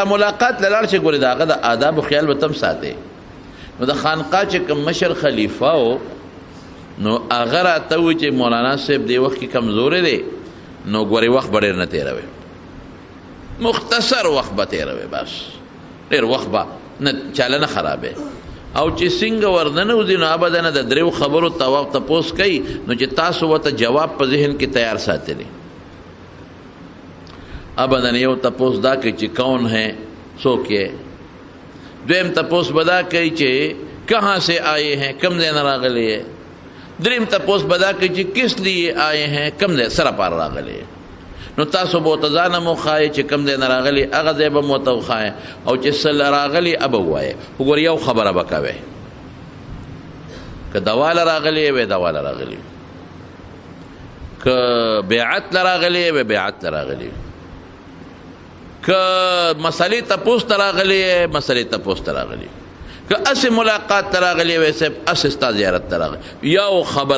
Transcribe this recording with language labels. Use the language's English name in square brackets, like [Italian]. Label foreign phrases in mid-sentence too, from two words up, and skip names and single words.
[Pashto] ملاقات له لاړ شي ګورې د هغه د آدابو خیال به تم ساتې نو د خانقاه چې کوم مشر خلیفه و نو هغه راته ووایي چې مولانا صاحب دې وخت کې کمزوری دی نو ګورې وخت به ډېر نه تېروي مختصر وخت به تېروي بس ډېر وخت به نه چاله نه خرابې او چې څنګه ورننه وځي نو ابدا نه د دریو خبرو تپوس کوي نو چې تاسو ورته جواب په ذهن کې تیار ساتلی ابدا یو تپوس دا کوي چې [Urdu] کون ہے [Pashto] څوک یې دویم تپوس به دا کوي چې [Urdu] کہاں سے آئے ہیں [Pashto] کم ځای نه راغلی یې دریم تپوس به دا کوي چې [Urdu] کس لیے آئے ہیں [Pashto] کم ځای سره پار راغلی یې نو تاسو به ورته ځان هم وښایئ چې کوم ځای نه راغلي هغه ځای به م ورته وښایئ او چې څه راغلي به ووایئ وګوره یو خبره به کوئ که دواله راغلي وی دواله راغلي که بیعت له راغلي وی بیعت له راغلي که مسلې تپوس ته راغلي مسلې تپوس ته راغلي که اسې ملاقات ته راغلي وی صاحب اسې ستا زیارت ته راغلي یو خبره